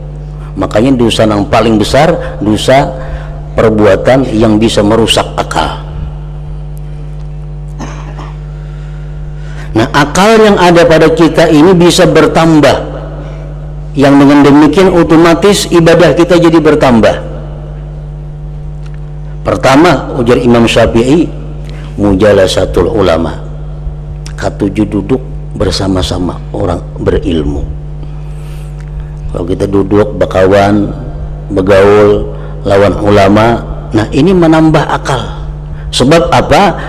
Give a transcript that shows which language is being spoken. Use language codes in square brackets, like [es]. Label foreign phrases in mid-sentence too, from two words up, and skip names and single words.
[id] Makanya dosa yang paling besar, dosa perbuatan yang bisa merusak akal. Nah, akal yang ada pada kita ini bisa bertambah, yang dengan demikian otomatis ibadah kita jadi bertambah. Pertama, ujar Imam Syafi'i, [ar] mujalasatul ulama, [id] katujuh duduk bersama-sama orang berilmu. [bjn] Kalau kita duduk bakawan, begaul lawan ulama, nah ini menambah akal. [id] Sebab apa?